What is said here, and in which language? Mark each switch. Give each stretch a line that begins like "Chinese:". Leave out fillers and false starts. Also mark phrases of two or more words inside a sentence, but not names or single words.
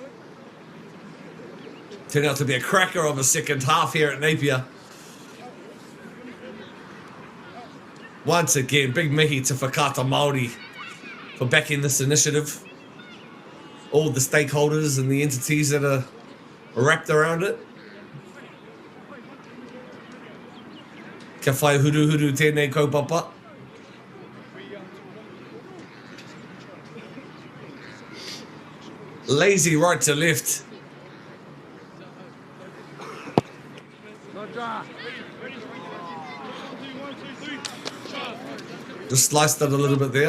English: Turned out to be a cracker of a second half here at Napier. Once again, big mihi to Whakata Māori for backing this initiative. All the stakeholders and the entities that are wrapped around it.
Māori: Kia whai huru huru tēnei kaupapa.
English: Lazy right to left. Just sliced it a little bit there.